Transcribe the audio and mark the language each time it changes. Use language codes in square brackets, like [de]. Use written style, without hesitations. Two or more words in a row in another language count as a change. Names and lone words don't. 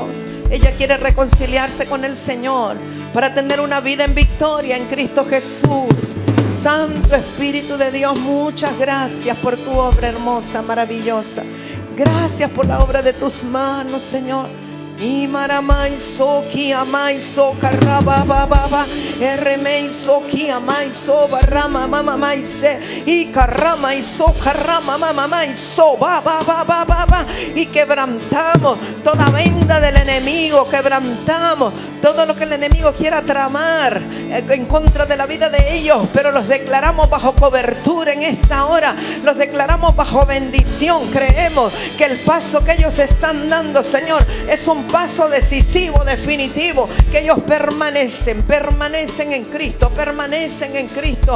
[es] Ella quiere reconciliarse con el Señor para tener una vida en victoria en Cristo Jesús. Santo Espíritu de Dios, muchas gracias por tu obra hermosa, maravillosa. Gracias por la obra de tus manos, Señor. Y maramai soki amai so karaba baba ermei soki amai so barama mama mai se y karama y so karama mama mai so baba baba y quebrantamos toda venda del enemigo, quebrantamos todo lo que el enemigo quiera tramar en contra de la vida de ellos, pero los declaramos bajo cobertura en esta hora, los declaramos bajo bendición. Creemos que el paso que ellos están dando, Señor, es un paso decisivo, definitivo, que ellos permanecen en Cristo, permanecen en Cristo.